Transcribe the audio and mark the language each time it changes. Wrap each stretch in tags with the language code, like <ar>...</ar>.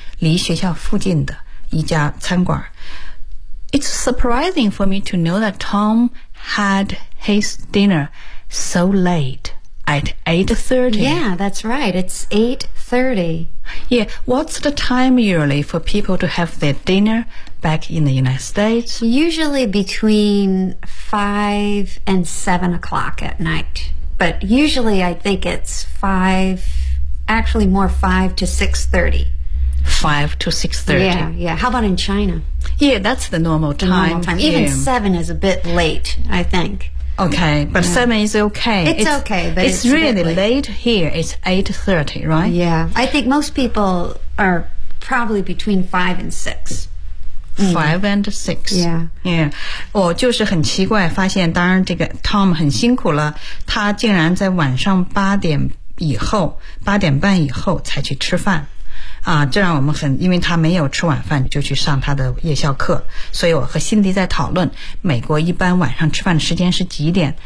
<zh>离学校附近的一家餐馆。</zh> <en>It's surprising for me to know that Tom had his dinner so late at 8:30. Yeah, that's right. It's 8:30. Yeah, what's the time usually for people to have their dinner back in the United States? Usually between 5 and 7 o'clock at night. But usually I think it's 5, actually more 5 to 6:30. 5 to 6:30. Yeah. How about in China? Yeah, that's the normal time. Even 7 is a bit late, I think. Okay, but 7 is okay. It's okay, but it's really late here. It's 8:30, right? Yeah. I think most people are probably between 5 and 6. 5 and 6. Yeah.</en> <zh>我就是很奇怪发现，当然这个 Tom 很辛苦了，他竟然在晚上8点半以后才去吃饭。这让我们很，因为他没有吃晚饭就去上他的夜校课，所以我和辛迪在讨论美国一般晚上吃饭的时间是几点。</zh>